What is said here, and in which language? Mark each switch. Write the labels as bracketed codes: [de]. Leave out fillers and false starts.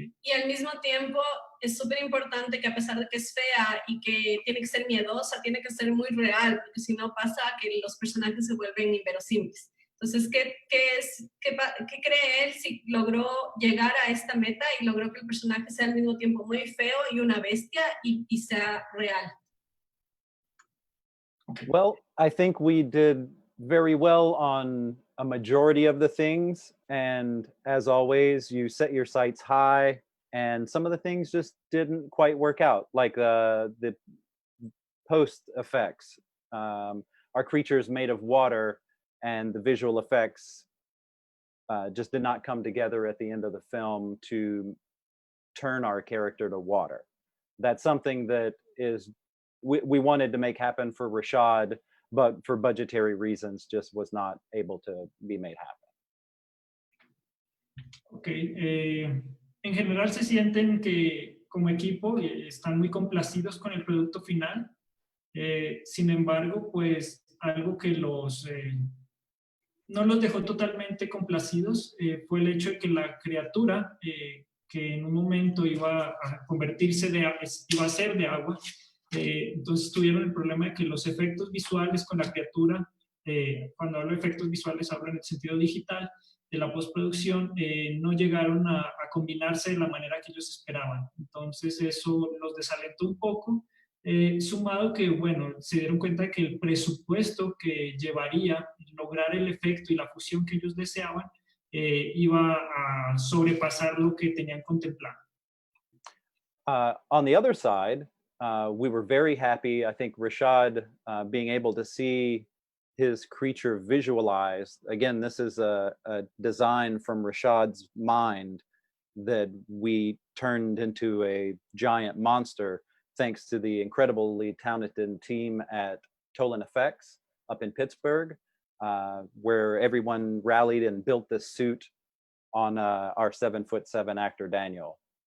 [es] y al mismo tiempo es súper importante que a pesar de que es fea y que tiene que ser miedosa, tiene que ser muy real, porque si no pasa que los personajes se vuelven inverosímiles. Entonces, ¿qué cree él si logró llegar a esta meta y logró que el personaje sea al mismo tiempo muy feo y una bestia y sea real? [en] Well, I think we did very well on a majority of the things. And as always, you set your sights high and some of the things just didn't quite work out, like the post effects. Our creatures made of water and the visual effects just did not come together at the end of the film to turn our character to water. That's something that is we wanted to make happen for Rashad, but for budgetary reasons just was not able to be made happen. Okay. [es] En general se sienten que como equipo están muy complacidos con el producto final. Sin embargo, pues algo que no los dejó totalmente complacidos fue el hecho de que la criatura que en un momento iba a convertirse iba a ser de agua. Entonces tuvieron el problema de que los efectos visuales con la criatura, cuando hablo de efectos visuales hablo en el sentido digital, de la postproducción, no llegaron a combinarse de la manera que ellos esperaban. Entonces eso los desalentó un poco, sumado que, bueno, se dieron cuenta de que el presupuesto que llevaría lograr el efecto y la fusión que ellos deseaban iba a sobrepasar lo que tenían contemplado. [en] On the other side, we were very happy, I think, Rashad being able to see his creature visualized. Again, this is a design from Rashad's mind that we turned into a giant monster thanks to the incredibly talented team at Tolan Effects up in Pittsburgh, where everyone rallied and built this suit on our 7'7" actor, Daniel.